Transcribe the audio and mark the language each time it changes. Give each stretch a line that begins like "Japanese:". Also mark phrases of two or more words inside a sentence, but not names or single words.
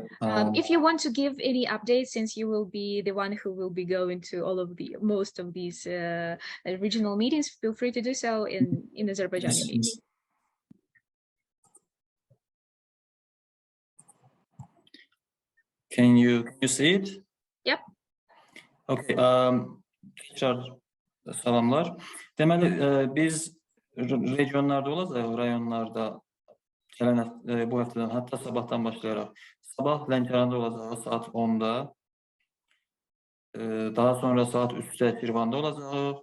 English: If you want to give any updates, since you will be the one who will be going to most of these regional meetings, feel free to do so in Azerbaijani maybe. Can you see it? Yep.
Azerbaijani: Okay. Tekrar salamlar. Deməli, biz regionlarda olacaq, rayonlarda gələn bu həftədən, hətta sabahdan başlayaraq. Sabah Lənkəranda olacaq saat 10-da. Daha sonra saat 3-də Şirvanda olacaq.